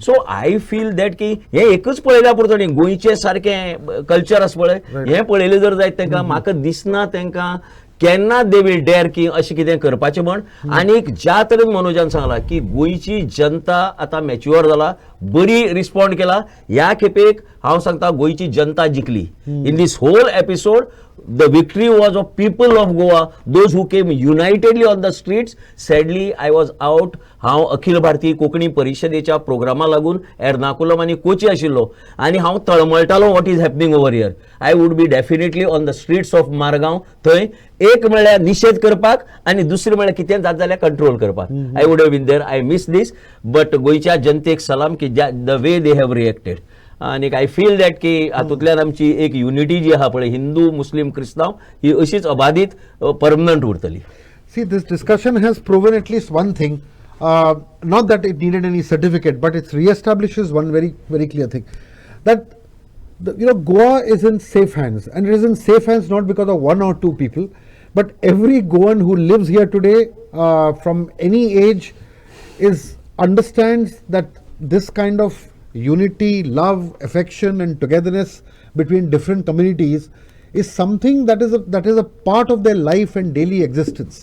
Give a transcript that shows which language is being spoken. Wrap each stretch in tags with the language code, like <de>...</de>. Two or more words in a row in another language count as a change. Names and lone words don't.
<en>so I feel that</en> <kok>की हें एकच पळयल्या पुरतो न्ही, गोंयचें सारकें कल्चर आसा पळय, हें पळयलें जर जायत तांकां, म्हाका दिसना तांकां केन्ना</kok> <en>they will dare</en> <kok>की अशें कितें करपाचें म्हण. आनीक ज्या तरेन मनोजान सांगलां की गोंयची जनता आतां मॅच्युअर जाला, बरी रिस्पॉन्ड केला. ह्या खेपेक हांव सांगता गोंयची जनता जिखली.</kok> <en>in this whole episode The victory was of people of Goa, those who came unitedly on the streets. Sadly, I was out.</en> <kok>हांव अखिल भारतीय कोंकणी परिशदेच्या प्रोग्रामा लागून एर्नाकुलम आनी कोची आशिल्लो आनी हांव तळमळटालो</kok> <en>what is happening over here. I would be definitely on the streets of Margao.</en> <kok>थंय एक म्हणल्यार निशेध करपाक आनी दुसरें म्हणल्यार कितें जाता जाल्यार कंट्रोल करपाक.</kok> <en>I would have been there. I miss this.</en> <kok>बट गोंयच्या जनतेक सलाम की</kok> <en>the way they have reacted.</en> <kok>आणि</kok> <en>I feel that</en> <kok>की हातूंतल्यान आमची एक युनिटी जी आहा पळय हिंदू मुस्लिम क्रिस्तांव ही अशीच अबाधीत परमनंट उरतली.</kok> <en>See, this discussion has proven at least one thing. Not that it needed any certificate, but it re-establishes one very, very clear thing. That Goa is in safe hands, and it is in safe hands not because of one or two people, but every Goan who lives here today, from any age, understands that this kind of unity, love, affection, and togetherness between different communities is something that is a part of their life and daily existence.</en>